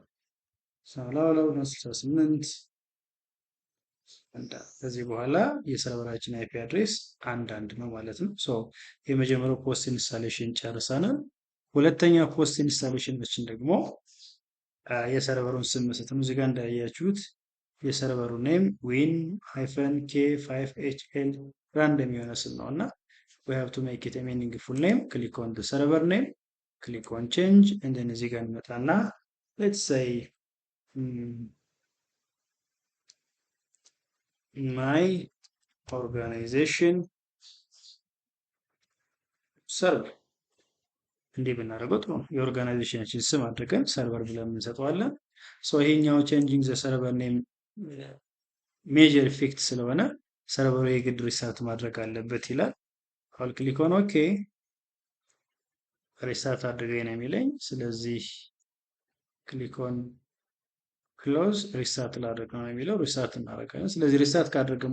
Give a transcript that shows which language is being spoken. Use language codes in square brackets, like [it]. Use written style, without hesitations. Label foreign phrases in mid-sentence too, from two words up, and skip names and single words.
[am] 192.168 ከዚህ በኋላ የሰርቨራችን አይፒ አድሬስ አንድ ነው ማለት ነው። የመጀመሪያው ፖስት ኢንስታሌሽን ጨርሰናል። ሁለተኛው ፖስት ኢንስታሌሽናችን ደግሞ የሰርቨሩን ስም መስጠት ነው። እዚህ ጋር እንዳያችሁት የሰርቨሩ ኔም win-k5hl ራንደም የሆነ ስም ነው እና [en] we have to make it a meaningful name. click on the server name, click on change and then [am] እዚህ ጋር እንመጣና [en] let's say my organization server [am] እንዲህ ብናደርገው ጥሩ ነው። የኦርጋናይዜሽናችን ስም አድርገን ሰርቨር ብለን እንሰጠዋለን። ይሄኛው [en] changing the server name major effect [am] ስለሆነ ሰርቨሩ የግድ ሪስታርት ማድረግ አለበት ይላል። አሁን [en] click on OK [am] ሪስታርት አድርገኝ ነው የሚለኝ። ስለዚህ [en] click on close [am] ሪስታርት ላድርግ ነው የሚለው። ሪስታርት እናደርጋለን። ስለዚህ ሪስታርት ካደረግን